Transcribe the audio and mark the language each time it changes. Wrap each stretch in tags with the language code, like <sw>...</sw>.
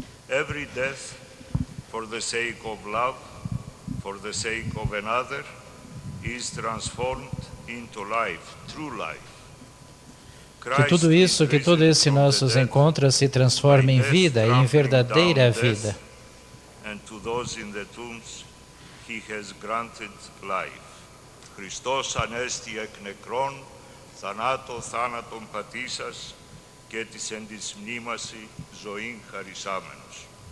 <en>Every death for the sake of love, for the sake of another, is transformed into life, true life.</en> <pt>Que tudo isso, que todo esse nossos encontros se transforme em vida, em verdadeira vida.</pt> <en>And to those in the tombs, he has granted life.</en> <el>Χριστός ανέστη εκ νεκρών, θανάτω θάνατον πατήσας και της εν της μνήμαση ζωήν χαρισάμενος.</el>